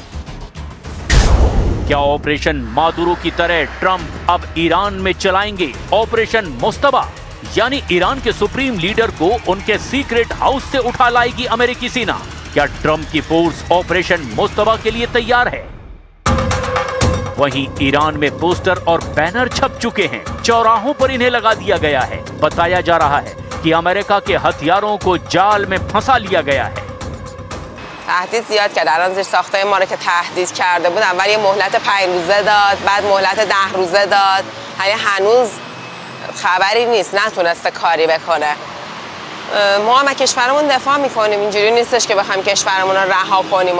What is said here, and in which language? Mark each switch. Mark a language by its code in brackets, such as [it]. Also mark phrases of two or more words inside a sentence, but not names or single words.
[hi] क्या ऑपरेशन मादुरो की तरह ट्रंप अब ईरान में चलाएंगे ऑपरेशन मुस्तबा, यानी ईरान के [en] supreme leader [hi] को उनके [en] secret house [hi] से उठा लाएगी अमेरिकी सेना? क्या ट्रंप की फोर्स ऑपरेशन मुस्तबा के लिए तैयार है? वहीं ईरान में पोस्टर और बैनर छप चुके हैं, चौराहों पर इन्हें लगा दिया गया है। बताया जा रहा है कि अमेरिका के हथियारों को जाल में फंसा लिया गया है। [fa] تهدید زیاد کرد. الان زیر ساختای ما رو که تهدید کرده بود اول یه مهلت 5 روزه داد، بعد مهلت 10 روزه داد. یعنی هنوز خبری نیست، نتونسته کاری بکنه. ما هم از کشورمون دفاع میکنیم، اینجوری نیستش که بخوایم کشورمون رو رها کنیم.